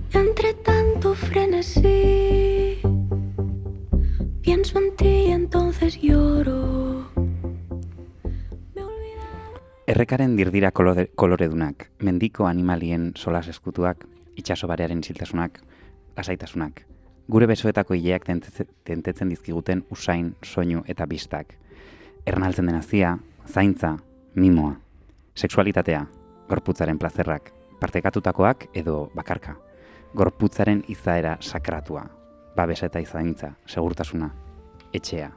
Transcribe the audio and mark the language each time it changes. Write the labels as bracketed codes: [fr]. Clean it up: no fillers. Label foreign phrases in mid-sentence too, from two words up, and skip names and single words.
[es] entre tanto frenesí, pienso en ti y entonces lloro. [eu] Errekaren dirdira koloredunak, mendiko animalien solas eskutuak, itxaso barearen isiltasunak, lasaitasunak, gure besoetako hileak tentetzen dizkiguten usain, soinu eta bistak. Ernaltzen den hazia, zaintza, mimoa, sexualitatea, gorputzaren plazerrak, partekatutakoak edo bakarka, gorputzaren izaera sakratua, babesa eta izaintza, segurtasuna, etxea.